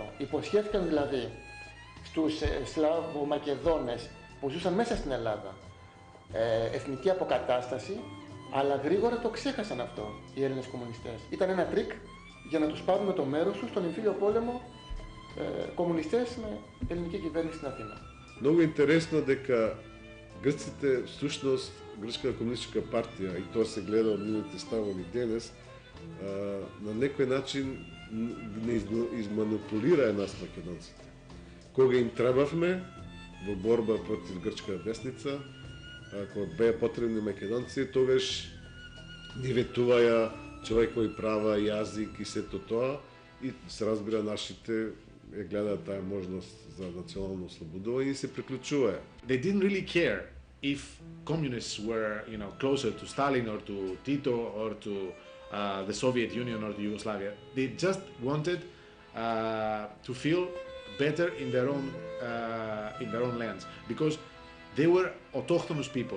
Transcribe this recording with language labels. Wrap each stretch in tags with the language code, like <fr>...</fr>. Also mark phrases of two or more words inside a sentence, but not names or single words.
<el>Υποσχέθηκαν δηλαδή στους Σλαβομακεδόνες που ζούσαν μέσα στην Ελλάδα εθνική αποκατάσταση, αλλά γρήγορα το ξέχασαν αυτό οι Έλληνες κομμουνιστές. Ήταν ένα τρίκ για να τους πάρουν με το μέρος τους στον εμφύλιο πόλεμο κομμουνιστές με ελληνική κυβέρνηση στην Αθήνα.</el> <mk>Много интересно дека грците, всушност Грчката комунистичка партија, и тоа се гледа од нивните ставови денес, на некој начин не изманипулира нас македонците. Кога им требавме, во борба против грчка десница, кога беа потребни македонци, тогаш ни ветуваја човекови права, јазик и сето тоа, и се разбира нашите гледаат таа можност за национално ослободување и се приклучуваја.</mk> <en>They didn't really care if communists were, closer to Stalin or to Tito or to the Soviet Union or to Yugoslavia. They just wanted to feel better in their own lands, because they were autochthonous people.</en>